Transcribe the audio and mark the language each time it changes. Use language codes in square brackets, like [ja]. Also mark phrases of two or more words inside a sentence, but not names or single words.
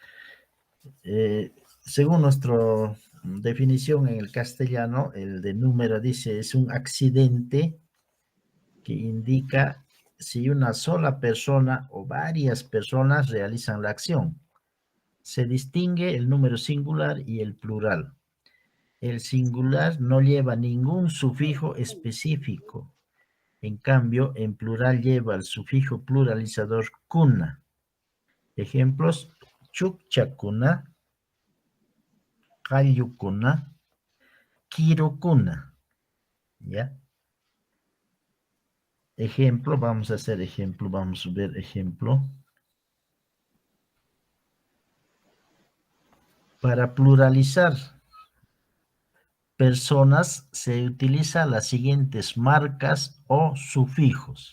[es] Según nuestra definición en el castellano, el de número dice es un accidente que indica si una sola persona o varias personas realizan la acción. se distingue el número singular y el plural. El singular no lleva ningún sufijo específico. En cambio, en plural lleva el sufijo pluralizador kuna. [qu] Ejemplos: chukchakuna, qallukuna, kirukuna. [es] ¿Ya? Ejemplo, vamos a hacer ejemplo, vamos a ver ejemplo. Para pluralizar personas se utilizan las siguientes marcas o sufijos.